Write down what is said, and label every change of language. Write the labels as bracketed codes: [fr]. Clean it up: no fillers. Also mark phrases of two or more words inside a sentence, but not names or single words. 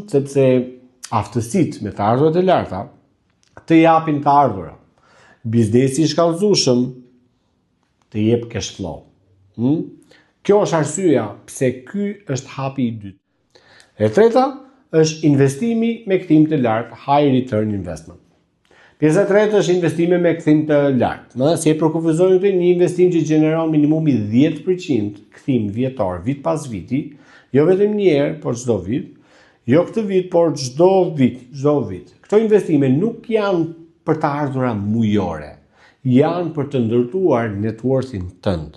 [sq] Sepse aftësitë me të ardhurat e larta të japin të ardhura. Biznesi i shkallëzueshëm të jep [en] cash flow. [sq] Kjo është arsyeja pse ky është hapi i dytë. E treta është investimi me kthim të lartë, [en] high return investment. [sq] Pjesa e tretë është investime me kthim të lartë. Si e përkufizojnë të një investim që gjeneron minimumi 10% kthim vjetor, vit pas viti, jo vetëm një herë, por çdo vit, jo këtë vit, por çdo vit. Këto investime nuk janë për të ardhura mujore, janë për të ndërtuar networthin tënd.